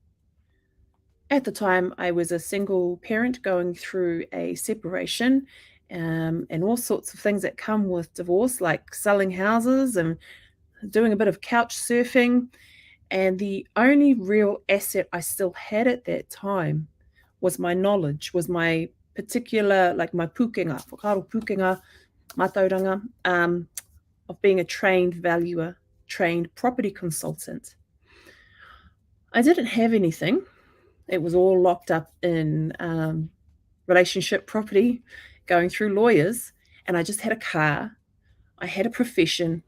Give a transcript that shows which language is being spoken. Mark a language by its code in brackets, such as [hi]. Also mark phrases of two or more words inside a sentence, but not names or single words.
[en] At the time, I was a single parent going through a separation and all sorts of things that come with divorce, like selling houses and doing a bit of couch surfing. And the only real asset I still had at that time was my knowledge, was my particular, like my [mi] pukenga, whakaaro pukenga, mātauranga, [en] of being a trained valuer, trained property consultant. I didn't have anything. It was all locked up in relationship property, going through lawyers, and I just had a car. I had a profession.